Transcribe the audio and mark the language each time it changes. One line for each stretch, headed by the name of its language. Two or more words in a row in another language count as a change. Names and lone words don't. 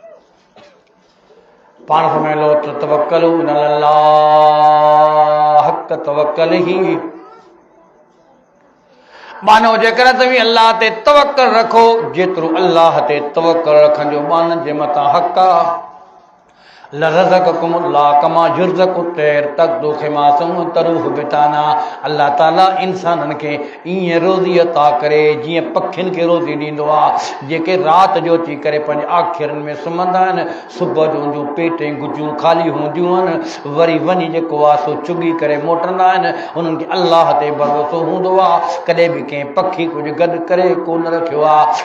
Sindhi: पाण सम्झो त तवक्कल हक़ तवक्कल ही मानो जेकर तव्हीं अल्लाह ते तवक्कल रखो, जेतिरो अल्लाह ते तवक्कल रखण जो माननि जे मथां हक़ आहे।
Arabic: لرزقكم الله كما يرزق الطير تغدو خماصا تروح بطانا.
Sindhi: अल्लाह ताला इंसाननि खे ईअं रोज़ी अता करे जीअं पखियुनि खे रोज़ी ॾींदो आहे, जेके राति जो अची करे पंहिंजे आखिरनि में सुम्हंदा आहिनि, सुबुह जो जूं पेटें गुजूं ख़ाली हूंदियूं आहिनि, वरी वञी जेको आहे सो चुगी करे मोटंदा आहिनि। उन्हनि खे अल्लाह ते भरोसो हूंदो आहे, कॾहिं बि कंहिं पखी कुझु गॾु करे कोन रखियो आहे।